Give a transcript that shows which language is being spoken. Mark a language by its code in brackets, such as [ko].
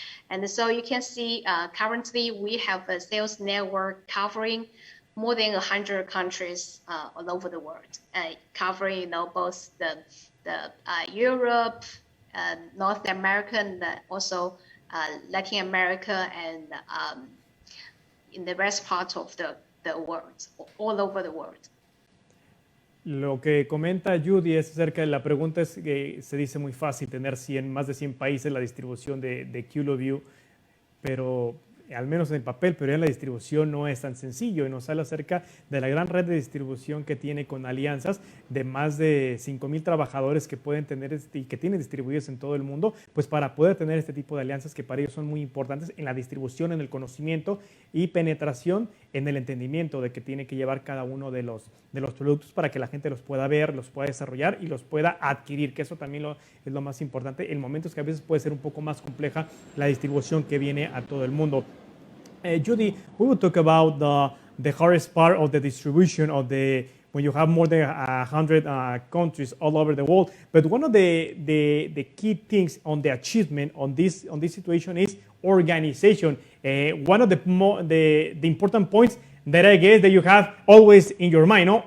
[en] And so you can see currently we have a sales network covering more than 100 countries all over the world, covering both the Europe, North America, and also Latin America, and in the rest part of the world, all over the world. [es] Lo que comenta Judy es acerca de la pregunta, es que se dice muy fácil tener más de 100 países la distribución de KILOVIEW, pero al menos en el papel, pero en la distribución no es tan sencillo, y nos habla acerca de la gran red de distribución que tiene con alianzas de más de 5,000 trabajadores que pueden tener y que tienen distribuidos en todo el mundo, pues para poder tener este tipo de alianzas que para ellos son muy importantes en la distribución, en el conocimiento y penetración en el entendimiento de que tiene que llevar cada uno de los productos para que la gente los pueda ver, los pueda desarrollar y los pueda adquirir, que eso también es lo más importante en momentos que a veces puede ser un poco más compleja la distribución que viene a todo el mundo. [en] Judy, we will talk about the hardest part of the distribution of the when you have more than 100 countries all over the world. But one of the key things on the achievement on this situation is organization. One of the important points that I guess that you have always in your mind, no?